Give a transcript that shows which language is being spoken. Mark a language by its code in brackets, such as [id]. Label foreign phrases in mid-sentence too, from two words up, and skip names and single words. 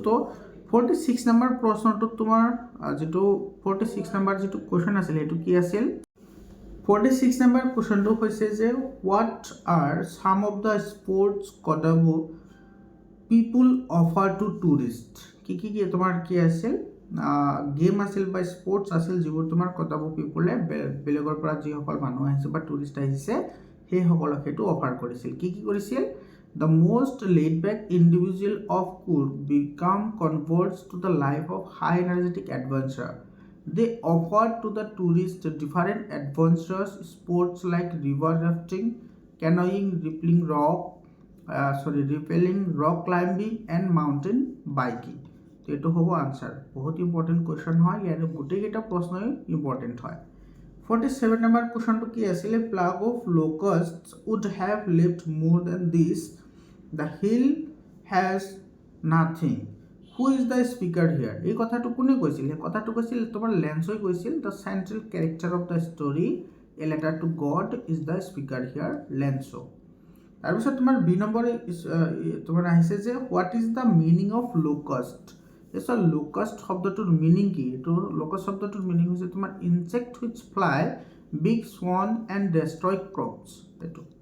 [as] তো 46 নম্বৰ প্ৰশ্নটোত তোমাৰ যিটো 46 নম্বৰ যিটো কুৱেশ্যন আছিলে সেইটো কি আছিল, 46 নম্বৰ কুৱেশ্যনটো হৈছে যে [en] what are some of the sports Kodava people offer to tourist, [as] কি তোমাৰ কি আছিল, গেম আছিল বা স্পৰ্টছ আছিল যিবোৰ তোমাৰ কডাবো পিপুলে বেলেগৰ পৰা যিসকল মানুহ আহিছে বা টুৰিষ্ট আহিছে সেইসকলক সেইটো অফাৰ কৰিছিল। কি কৰিছিল, [en] the most laid back individual of could become converts to the life of high energetic adventure. They offered to the tourists different adventurous sports like river rafting, canoeing, rappelling, rock climbing and mountain biking. [as] তো এইটো হ'ব আনসাৰ। বহুত ইম্পৰ্টেণ্ট কুৱেশ্যন হয়, ইয়াৰ গোটেইকেইটা প্ৰশ্নই ইম্পৰ্টেণ্ট হয়। [en] 47 [as] নম্বৰ কুৱেশ্যনটো কি আছিলে, [en] plague of locusts would have left more than this, the hill has nothing, who is the speaker here. [as] এই কথাটো কোনে কৈছিল, সেই কথাটো কৈছিল তোমাৰ লেন্সই কৈছিল। [en] the central character of the story A Letter to God is the speaker here, Lencho. [as] তাৰপিছত তোমাৰ বি নম্বৰ তোমাৰ আহিছে যে [en] what is the meaning of locust. [as] এইটো লোকাষ্ট শব্দটোৰ মিনিং কি, এইটো লোকাষ্ট শব্দটোৰ মিনিং হৈছে তোমাৰ [en] insect which fly big swarm and destroy crops, [as] এইটো।